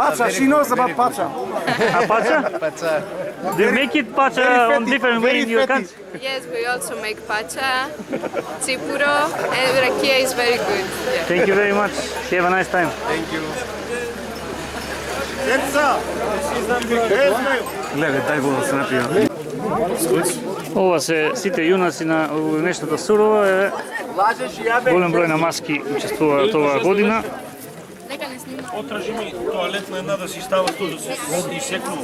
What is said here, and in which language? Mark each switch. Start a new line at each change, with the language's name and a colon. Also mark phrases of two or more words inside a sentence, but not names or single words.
English: Pacha, she knows about Pacha. Pacha? But Do you make it pacha on different way in your country? Yes, we also make pacha, tsipuro, and rakia is very good. Yeah. Thank you very much. Have a nice time. thank you.
Macedonian: Гледај, дај го да се напијам. Ова се сите јунаци на нешната Сурова, е голем број на маски учествуваат оваа година. Отражи ми тоалетна една да си става тоа да се изсекнува.